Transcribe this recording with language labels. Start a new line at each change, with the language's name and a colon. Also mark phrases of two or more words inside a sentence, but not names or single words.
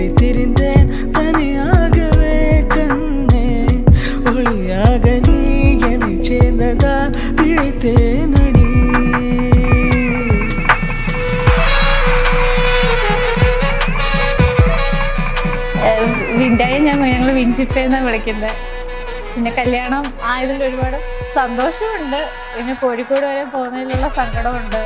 Tamil: திரிந்தேன் தனியாகவே கண்ணே, ஒளியாக நீ என்னை சேர்ந்ததால் பிழைத்தேன் அடி.
Malayalam: വിൻഡായെ ഞങ്ങൾ വിഞ്ചിപ്പേന്നാണ് വിളിക്കുന്നത്. പിന്നെ കല്യാണം ആയതിൽ ഒരുപാട് സന്തോഷമുണ്ട്. പിന്നെ കോഴിക്കോട് വരെ പോകുന്നതിലുള്ള സങ്കടമുണ്ട്.